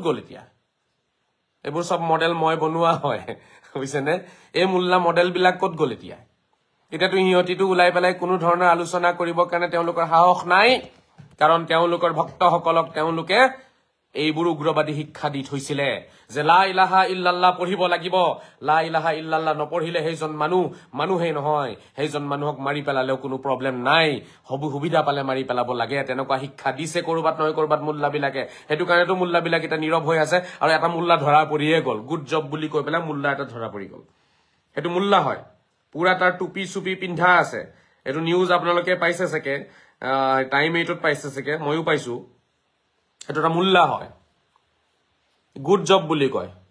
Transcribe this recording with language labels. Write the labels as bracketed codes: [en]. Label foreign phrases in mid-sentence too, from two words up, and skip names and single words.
[as] গ'ল এতিয়া এইবোৰ সব মডেল মই বনোৱা হয় বুজিছেনে এই মুল্লা মডেলবিলাক ক'ত গ'ল এতিয়াতো ইহঁতিটো ওলাই পেলাই কোনো ধৰণৰ আলোচনা কৰিবৰ কাৰণে তেওঁলোকৰ সাহস নাই কাৰণ তেওঁলোকৰ ভক্তসকলক তেওঁলোকে এইবোৰ উগ্ৰবাদী শিক্ষা দি থৈছিলে যে [ar] لا إله إلا الله [as] পঢ়িব লাগিব [ar] لا إله إلا الله [as] নপঢ়িলে সেইজন মানুহেই নহয় সেইজন মানুহক মাৰি পেলালেও কোনো প্ৰব্লেম নাই সুবিধা পালে মাৰি পেলাব লাগে তেনেকুৱা শিক্ষা দিছে কৰবাত নহয় কৰবাত মুল্লাবিলাকে সেইটো কাৰণেতো মুল্লাবিলাক এটা নীৰৱ হৈ আছে আৰু এটা মুল্লা ধৰা পৰিয়ে গ'ল [en] good job [as] বুলি কৈ পেলাই মুল্লা এটা ধৰা পৰি গ'ল সেইটো মুল্লা হয় পুৰা তাৰ টুপি চুপি পিন্ধা আছে এইটো নিউজ আপোনালোকে পাইছে চাগে টাইম 8ত পাইছে চাগে ময়ো পাইছো এটা এটা মুল্লা হয় [en] good job [as] বুলি কয়